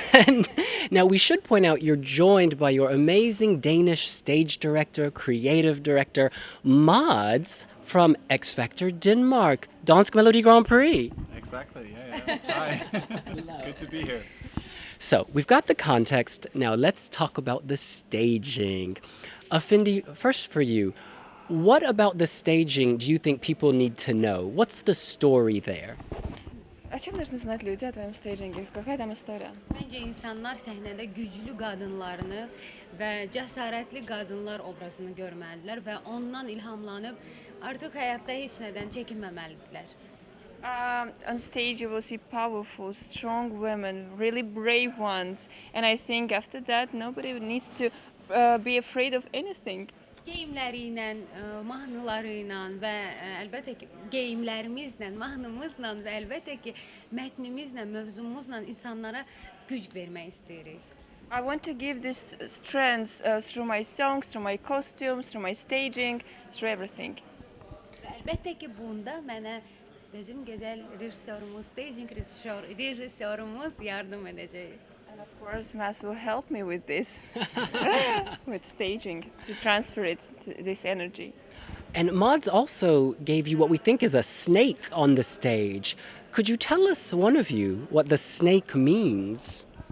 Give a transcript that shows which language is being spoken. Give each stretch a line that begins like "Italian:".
English: And now, we should point out you're joined by your amazing Danish stage director, creative director, Mads from X Factor Denmark, Dansk Melodi Grand Prix. Exactly, yeah. Hi. Good to be here. So, we've got the context. Now, let's talk about the staging. Efendi, first for you, what about the staging do you think people need to know? What's the story there?
Russian: О чем должны знать люди о твоем стейджинге? Какая там история?
Azerbaijani: Məncə insanlar səhnədə güclü qadınlarını və cəsarətli qadınlar obrazını görməlidirlər və ondan ilhamlanıb artıq həyatda heç nədən çəkinməməlidirlər.
English: On stage you will see powerful, strong women, really brave ones, and I think after that nobody needs to be afraid of anything.
Azerbaijani: Geyimləri ilə, mahnıları ilə və əlbəttə ki, geyimlərimizlə, mahnımızla və əlbəttə ki, mətnimizlə, mövzumuzla insanlara güc vermək istəyirik.
English: I want to give this strength through my songs, through my costumes, through my staging, through everything.
Azerbaijani: Və əlbəttə ki, bunda mənə bizim gözəl rejissorumuz, staging rejissorumuz yardım edəcək.
English: And of course, Mass will help me with this, with staging, to transfer it, to this energy. And Mads also gave you what we think is a snake on the stage. Could you tell us, one of you, what the snake means?